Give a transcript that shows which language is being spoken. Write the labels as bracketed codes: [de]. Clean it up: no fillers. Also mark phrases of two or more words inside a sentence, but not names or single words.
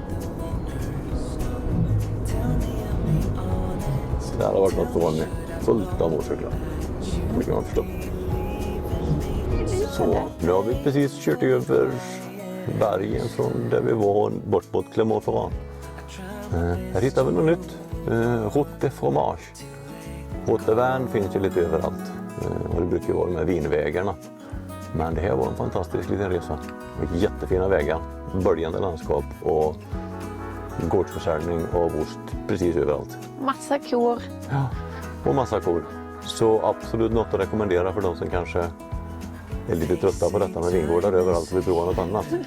[sv] Det här har varit något vanligt. Fullt av motorcyklar. Mycket man förstår. Så, nu har vi precis kört över bergen från där vi var bort mot Clermont-Ferrand. Här hittar vi något nytt. [fr] Route de fromage. Route de vin [sv] finns ju lite överallt. Och det brukar ju vara de här vinvägarna. Men det här var en fantastisk liten resa. Jättefina vägar, böljande landskap och gårdsförsäljning av ost precis överallt. Massa kor. Ja, och massa kor. Så absolut något att rekommendera för de som kanske är lite trötta på detta med vingårdar överallt och vill prova något annat.